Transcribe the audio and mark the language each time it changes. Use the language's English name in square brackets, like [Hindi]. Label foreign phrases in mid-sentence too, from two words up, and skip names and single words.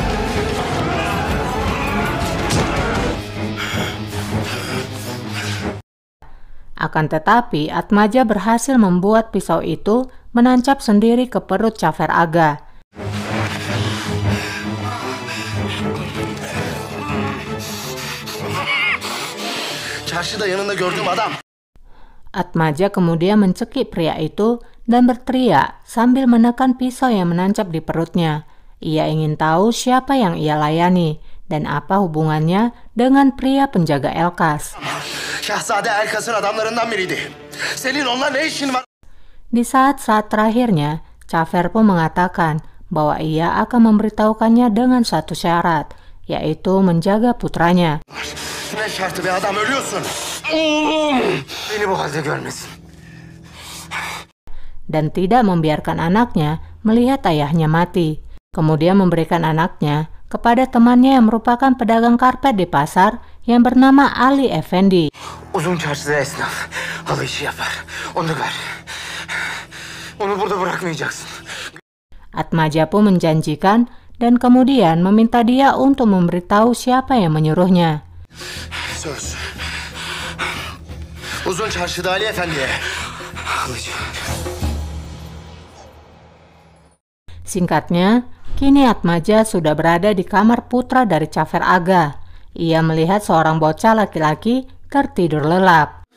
[Indonesian] Akan tetapi Atmaja berhasil membuat pisau itu menancap sendiri ke perut Cafer Aga. [Turkish] Çarşıda yanında gördüğüm adam. [Indonesian] Atmaja kemudian mencekik pria itu dan berteriak sambil menekan pisau yang menancap di perutnya. Ia ingin tahu siapa yang ia layani dan apa hubungannya dengan pria penjaga Elkas. [Turkish] Şahzade Elkas'ın adamlarından biriydi. Senin onunla ne işin var? [Indonesian] Di saat-saat terakhirnya, Cafer pun mengatakan bahwa ia akan memberitahukannya dengan satu syarat, yaitu menjaga putranya. [Turkish] Ne şartı be adam, ölüyorsun. Beni bu halde görmesin. [Indonesian] Dan tidak membiarkan anaknya melihat ayahnya mati. Kemudian memberikan anaknya kepada temannya yang merupakan pedagang karpet di pasar yang bernama Ali Effendi. [Turkish] Uzun çarşıda esnaf halı işi yapar. Onu ver. Onu burada bırakmayacaksın. [Indonesian] Atmaja pun menjanjikan dan kemudian meminta dia untuk memberitahu siapa yang menyuruhnya. [Turkish] Söz. Uzun çarşıda Ali Efendi'ye. Halıcı. [Indonesian] Singkatnya, kini Atmaja sudah berada di kamar putra dari Cafer Aga. Ia melihat seorang bocah laki-laki tertidur lelap.